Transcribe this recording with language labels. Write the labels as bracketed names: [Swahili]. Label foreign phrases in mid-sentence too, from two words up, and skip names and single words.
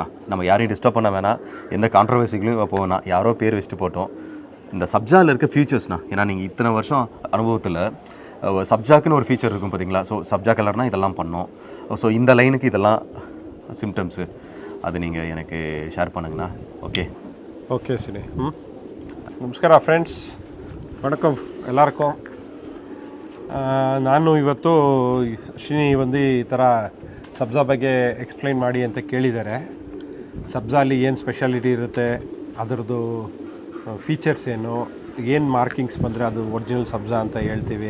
[Tamil] நம்ம யாரையும் டிஸ்டர்ப் பண்ண வேணாம், எந்த கான்ட்ரவர்சிகளையும் போக வேணாம். யாரோ பேர் வச்சுட்டு போட்டோம். இந்த சப்ஜாவில் இருக்க ஃபியூச்சர்ஸ்ண்ணா, ஏன்னா நீங்கள் இத்தனை வருஷம் அனுபவத்தில் சப்ஜாக்குன்னு ஒரு ஃபீச்சர் இருக்கும் பார்த்தீங்களா. ஸோ சப்ஜா கலர்னால் இதெல்லாம் பண்ணோம். ஸோ இந்த லைனுக்கு இதெல்லாம் சிம்டம்ஸு, அது நீங்கள் எனக்கு ஷேர் பண்ணுங்கண்ணா. [Kannada] ಓಕೆ ಸಿನಿ. ನಮಸ್ಕಾರ ಫ್ರೆಂಡ್ಸ್, ವಣಕಂ ಎಲ್ಲರಿಗೂ. ನಾನು ಇವತ್ತು ಶ್ರೀನಿ ಒಂದು ಈ ಥರ ಸಬ್ಜಾ ಬಗ್ಗೆ ಎಕ್ಸ್ಪ್ಲೈನ್ ಮಾಡಿ ಅಂತ ಕೇಳಿದ್ದಾರೆ. ಸಬ್ಜಾಲಿ ಏನು ಸ್ಪೆಷಾಲಿಟಿ ಇರುತ್ತೆ, ಅದರದ್ದು ಫೀಚರ್ಸ್ ಏನು ಮಾರ್ಕಿಂಗ್ಸ್ ಬಂದರೆ ಅದು ಒರಿಜಿನಲ್ ಸಬ್ಜಾ ಅಂತ ಹೇಳ್ತೀವಿ.